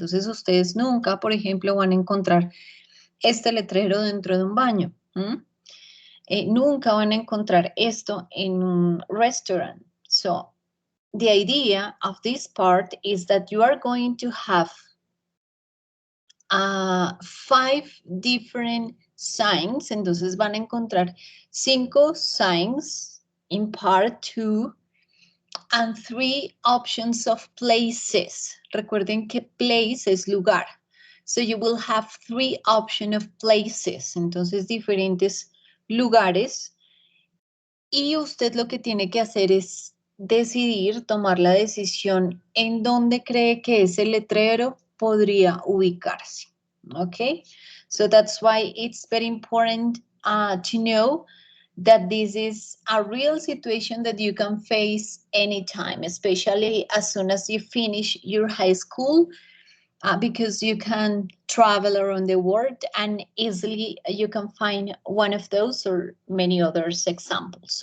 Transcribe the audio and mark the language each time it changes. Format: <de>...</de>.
<es>Entonces ustedes nunca, por ejemplo, van a encontrar este letrero dentro de un baño. Nunca van a encontrar esto en un restaurant.</es> <en>So, the idea of this part is that you are going to have 5 different signs.</en> <es>Entonces van a encontrar</es> <en>5 signs in part 2 and 3 options of places.</en> <es>Recuerden que place es lugar.</es> <en>So you will have 3 options of places.</en> <es>Entonces diferentes lugares. Y usted lo que tiene que hacer es decidir, tomar la decisión en dónde cree que ese letrero podría ubicarse.</es> <en>Okay, so that's why it's very important to know that this is a real situation that you can face anytime, especially as soon as you finish your high school, because you can travel around the world and easily you can find one of those or many others examples.</en>